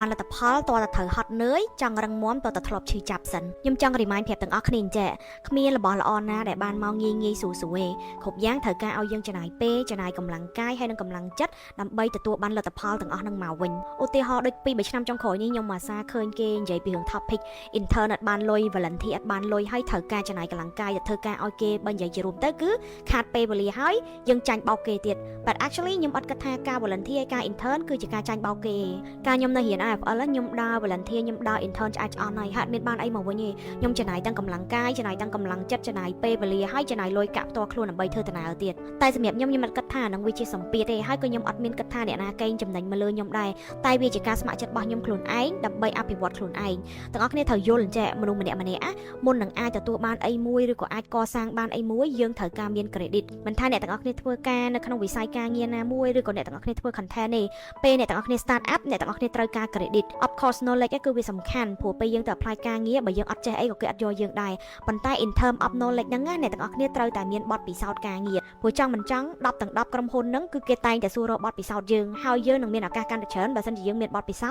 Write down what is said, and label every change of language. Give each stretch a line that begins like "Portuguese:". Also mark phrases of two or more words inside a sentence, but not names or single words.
Khmer: លទ្ធផលតើតើត្រូវហត់នឿយចង់រឹងមាំតើតើធ្លាប់ឈឺចាប់សិនខ្ញុំចង់ remind ប្រាប់ទាំងអស់គ្នាចេះគ្មានរបស់ល្អណាដែលបានមកងាយស្រួលទេគ្រប់យ៉ាងត្រូវការឲ្យយើងចំណាយពេលចំណាយកម្លាំងកាយហើយនិងកម្លាំងចិត្តដើម្បីទទួលបានលទ្ធផលទាំងអស់នឹងមកវិញឧទាហរណ៍ដូច2-3ឆ្នាំចុងក្រោយនេះខ្ញុំអាសាឃើញគេនិយាយពីរឿង
English: topic intern
Khmer: អត់បានលុយ volunteer អត់បានលុយហើយត្រូវការចំណាយកម្លាំងកាយទៅធ្វើការឲ្យគេបើនិយាយជារួមទៅគឺខាតពេលវេលាហើយយើងចាញ់បោកគេទៀត
English: but actually
Khmer: ខ្ញុំអត់គិតថាការ volunteer ហើយការ intern គឺជាការចាញ់បោកគេការខ្ញុំនៅរៀន IFL ខ្ញុំដើរ volunteer ខ្ញុំដើរ intern ឆ្អែតឆ្អន់ហើយហាត់មានបានអីមកវិញទេខ្ញុំចំណាយទាំងកម្លាំងកាយចំណាយទាំងកម្លាំងចិត្តចំណាយពេលវេលាហើយចំណាយលុយកាក់ផ្ទាល់ខ្លួនដើម្បីធ្វើដំណើរទៀតតែសម្រាប់ខ្ញុំអត់គិតថា នឹងវាជាសម្ពាធទេហើយក៏ខ្ញុំអត់មានគិតថាអ្នកណាកេងចំណេញមកលើខ្ញុំដែរតែវាជាការស្ម័គ្រចិត្តរបស់ខ្ញុំខ្លួនឯងដើម្បីអភិវឌ្ឍខ្លួនឯងទាំងអ ស់គ្នាត្រូវយល់ចេះមនុស្សម្នាក់មុននឹងអាចទទួលបានអីមួយឬក៏អាចកសាងបានអីមួយយើងត្រូវការមាន credit មិនថាអ្នកទាំងអស់គ្នាធ្វើការនៅក្នុងវិស័យការងារណាមួយឬក៏អ្នកទាំងអស់គ្នាធ្វើ content ទេពេលអ្នកទាំងអស់គ្នា
English: start up
Khmer: អ្នកទាំងអស់គ្នាត្រូវការ
English: credit of course knowledge
Khmer: គឺវាសំខាន់ព្រោះពេលយើងទៅ apply ការងារបើយើងអត់ចេះអីក៏គេអត់យកយើងដែរប៉ុន្តែ
English: in term of knowledge
Khmer: ហ្នឹងអ្នកទាំងអស់គ្នាត្រូវតែមានបទពិសោធន៍ការងារព្រោះចង់មិនចង់10ទាំង10ក្រុមហ៊ុនហ្នឹងគឺគេតែងតែសួររកបទពិសោធន៍យើងហើយយើងនឹងមានឱកាសកាន់តែច្រើនបើសិនជាយើងមានបទពិសោធន៍